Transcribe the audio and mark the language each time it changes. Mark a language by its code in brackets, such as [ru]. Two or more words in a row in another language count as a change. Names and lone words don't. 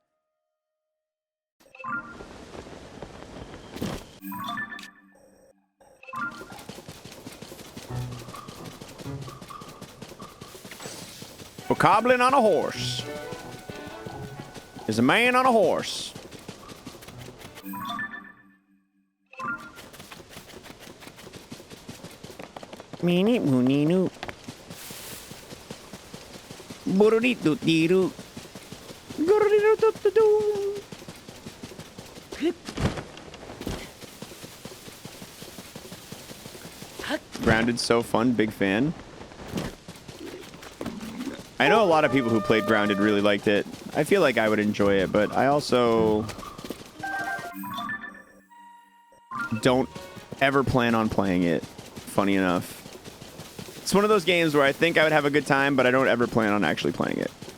[en] A goblin on a horse. There's a man on a horse. Meeny moony noo. Boodoo-dee-doo-dee-doo. Goodoo-dee-doo-doo-doo. Grounded's so fun, big fan. I know a lot of people who played Grounded really liked it. I feel like I would enjoy it, but I also don't ever plan on playing it, funny enough. It's one of those games where I think I would have a good time, but I don't ever plan on actually playing it.